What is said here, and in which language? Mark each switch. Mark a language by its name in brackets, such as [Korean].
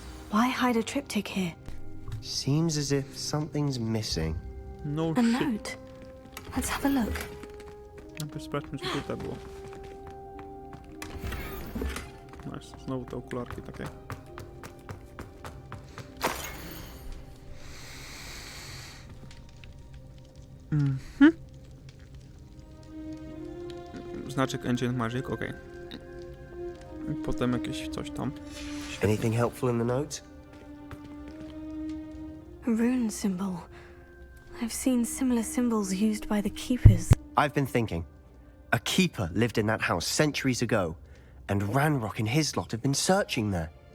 [English] Why hide a triptych here? Seems as if something's missing. No A shit. note. Let's have a look. [Polish] Najpierw sprawdźmy, co tutaj było. Nice. Znowu te okularki takie. Znaczek Ancient Magic, ok. I potem jakieś coś tam. [English] Anything helpful in the note? A rune symbol. I've seen similar symbols used by the keepers. I've been thinking. A keeper lived in that house centuries ago, and Ranrock and his lot have been searching there.